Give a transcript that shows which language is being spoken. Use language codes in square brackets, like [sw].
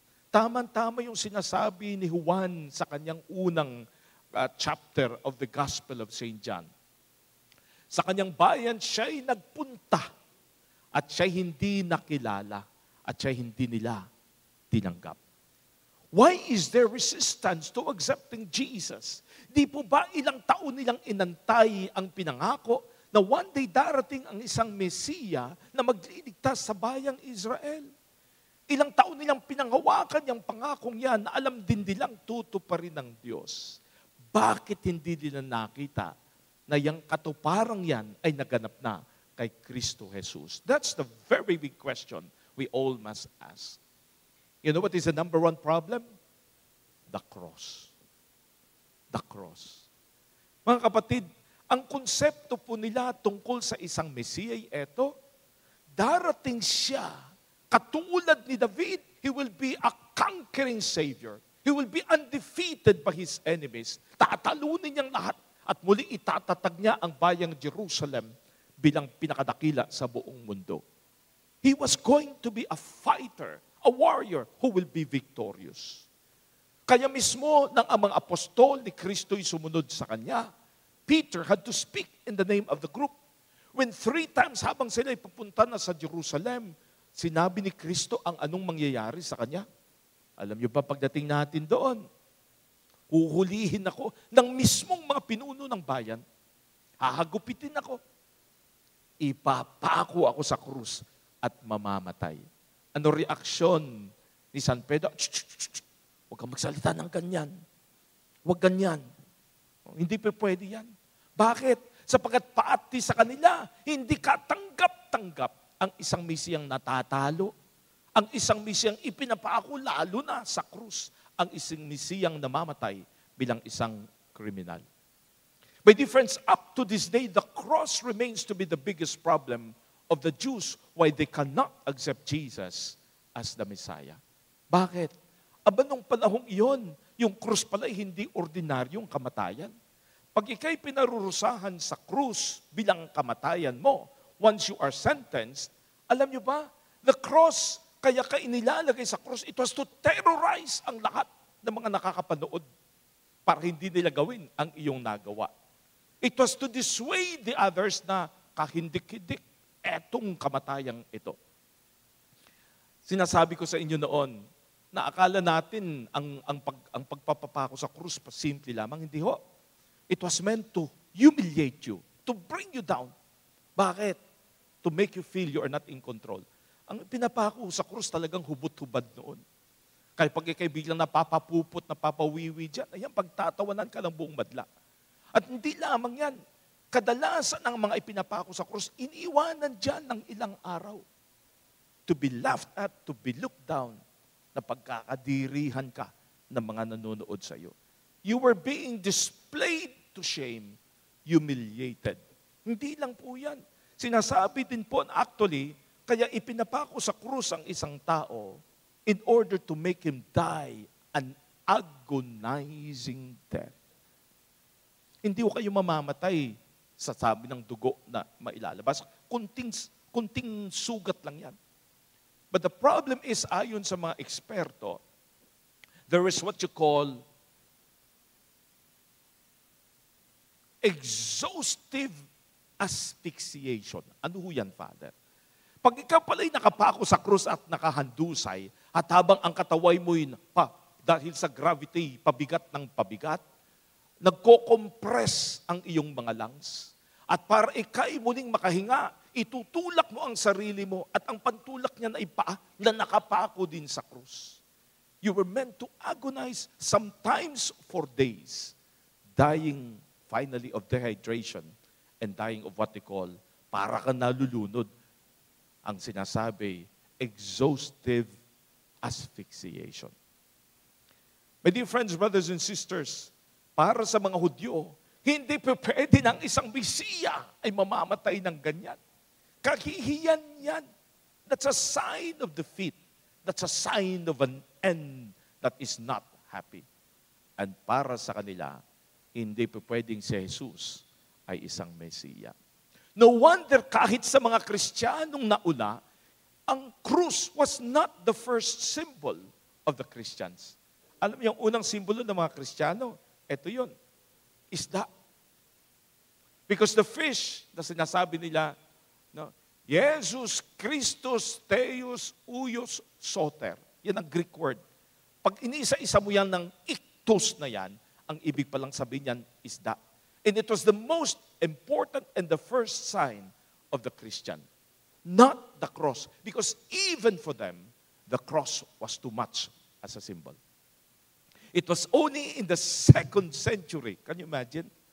[tl] Tama-tama yung sinasabi ni Juan sa kanyang unang [en] chapter of the Gospel of St. John. [tl] Sa kanyang bayan, siya'y nagpunta at siya'y hindi nakilala at siya'y hindi nila tinanggap. [en] Why is there resistance to accepting Jesus? [tl] Di po ba ilang taon nilang inantay ang pinangako na [en] one day [tl] darating ang isang Mesiya na magliligtas sa bayang Israel? Ilang taon nilang pinanghawakan yung pangakong yan na alam din nilang tutuparin ng Diyos. Bakit hindi nila nakita na yung katuparang yan ay naganap na kay Kristo Jesus? [en] That's the very big question we all must ask. You know what is the number one problem? The cross. The cross. [tl] Mga kapatid, ang konsepto po nila tungkol sa isang Mesiya ay eto, darating siya, katulad ni David, [en] he will be a conquering Savior. He will be undefeated by his enemies. [tl] Tatalunin niyang lahat at muli itatatag niya ang bayang Jerusalem bilang pinakadakila sa buong mundo. [en] He was going to be a fighter, a warrior who will be victorious. [tl] Kaya mismo nang ang mga apostol ni Kristo'y sumunod sa kanya, [en] Peter had to speak in the name of the group. When 3 times [tl] habang sila'y pupunta na sa Jerusalem, sinabi ni Kristo ang anong mangyayari sa kanya. Alam niyo ba pagdating natin doon, huhulihin ako ng mismong mga pinuno ng bayan, hahagupitin ako, ipapako ako sa krus at mamamatay. Ano reaksyon ni San Pedro? Huwag kang magsalita ng ganyan. Huwag ganyan. Hindi pa pwede yan. Bakit? Sapagkat paati sa kanila, hindi katanggap-tanggap ang isang Mesiyang natatalo, ang isang Mesiyang ipinapako lalo na sa krus, ang isang Mesiyang namamatay bilang isang kriminal. [en] By difference, up to this day, the cross remains to be the biggest problem of the Jews why they cannot accept Jesus as the Messiah. [tl] Bakit? Aba nung panahong iyon, yung krus pala ay hindi ordinaryong kamatayan. Pag ikay pinarurusahan sa krus bilang kamatayan mo, [en] once you are sentenced, [tl] alam nyo ba, the cross, kaya ka inilalagay sa krus, [en] it was to terrorize [tl] ang lahat ng mga nakakapanood para hindi nila gawin ang iyong nagawa. [en] It was to dissuade the others [tl] na kahindik-hindik etong kamatayang ito. Sinasabi ko sa inyo noon, na akala natin ang pagpapako sa krus, simple lamang. Hindi ho. [en] It was meant to humiliate you, to bring you down. [tl] Bakit? [en] To make you feel you are not in control. [tl] Ang pinapako sa krus talagang hubot-hubad noon. Kaya pag ikay biglang napapapupot, napapawiwi dyan, ayan, pagtatawanan ka ng buong madla. At hindi lamang yan. Kadalasan ng mga ipinapako sa krus, iniiwanan dyan ng ilang araw. [en] To be laughed at, to be looked down, [tl] na pagkakadirihan ka ng mga nanonood sa iyo. [en] You were being displayed to shame, humiliated. [tl] Hindi lang po yan. Sinasabi din po, actually, kaya ipinapako sa krus ang isang tao [en] in order to make him die an agonizing death. [tl] Hindi ko kayo mamamatay sa sabi ng dugo na mailalabas. Kunting sugat lang yan. [en] But the problem is, [tl] ayon sa mga eksperto, [en] there is what you call exhaustive asphyxiation. [tl] Ano ho yan, Father? Pag ikaw pala'y nakapako sa krus at nakahandusay, at habang ang kataway mo'y dahil sa gravity, pabigat ng pabigat, nagko-compress ang iyong mga lungs. At para ikay muling makahinga, itutulak mo ang sarili mo at ang pantulak niya na ipaa na nakapako din sa krus. [en] You were meant to agonize sometimes for days, dying finally of dehydration and dying of what they call, [tl] para ka nalulunod. Ang sinasabi, exhaustive asphyxiation. [en] My dear friends, brothers and sisters, [tl] para sa mga Hudyo, hindi pwede ng isang Mesiya ay mamamatay ng ganyan. Kahihiyan yan. [en] That's a sign of defeat. That's a sign of an end that is not happy. [tl] And para sa kanila, hindi pwedeng si Jesus ay isang Mesiya. [en] No wonder [tl] kahit sa mga Kristiyanong nauna, ang krus [en] was not the first symbol of the Christians. [tl] Alam mo, yung unang simbolo ng mga Kristiyano, ito yun, isda. [en] Because the fish, [tl] na sinasabi nila, no, [el] Jesus Christus Theos Uios Soter. [tl] Yan ang Greek word. Pag inisa-isa mo yan ng iktos na yan, ang ibig palang sabihin yan, isda. [en] And it was the most important and the first sign of the Christian. Not the cross. Because even for them, the cross was too much as a symbol. It was only in the 2nd century, can you imagine?